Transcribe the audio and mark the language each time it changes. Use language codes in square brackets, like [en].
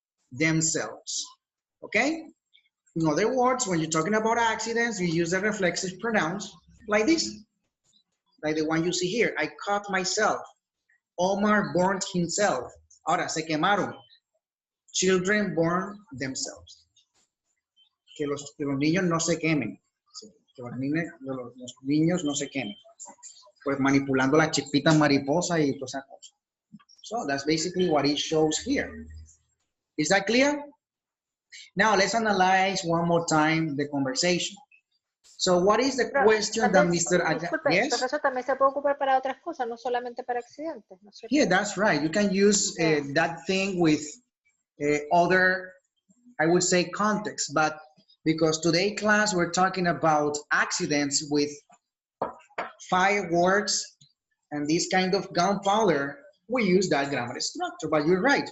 [en] Themselves, okay? In other words, when you're talking about accidents, you use the reflexive pronouns like this, like the one you see here. I cut myself. Omar burned himself. [es] Ahora, se quemaron. [en] Children burn themselves. [es] Que los niños no se quemen. Que los niños no se quemen. Pues manipulando la chispita mariposa y todas esas cosas. [en] So that's basically what it shows here. Is that clear? Now let's analyze one more time the conversation. So what is the question that Mr. [es] Disculpe, [en] Yes? [es] profesor, también se puede ocupar para otras cosas, no solamente para accidentes, ¿no es cierto? [en] Yeah, that's right. You can use that thing with other, I would say, context, but because today class we're talking about accidents with fireworks and this kind of gunpowder, we use that grammar structure, but you're right.